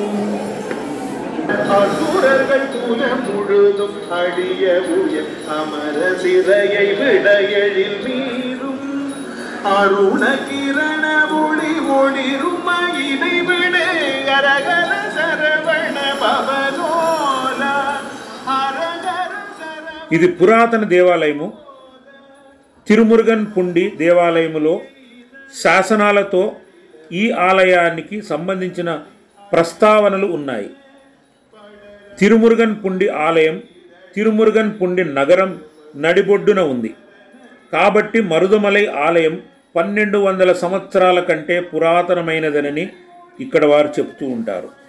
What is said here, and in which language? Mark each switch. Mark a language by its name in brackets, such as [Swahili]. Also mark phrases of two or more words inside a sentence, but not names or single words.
[Tamil] அசுரர்கள் குலம் முழுதும் அடிய உயர் அமர சிறையை விட எழில் மீறும் அருணகிரண ஒளி ஒளிரும் மயிலை விட அரகர சரவண பவனோல அரகர. [Telugu] ఇది పురాతన దేవాలయము. తిరుమురుగన్ పుండి దేవాలయములో శాసనాలతో ఈ ఆలయానికి సంబంధించిన ప్రస్తావనలు ఉన్నాయి. తిరుమురుగన్ పుండి ఆలయం తిరుమురుగన్ పుండి నగరం నడిబొడ్డున ఉంది కాబట్టి మరుదమలై ఆలయం 1200 సంవత్సరాల కంటే పురాతనమైనదనని ఇక్కడ వారు చెప్తూ ఉంటారు.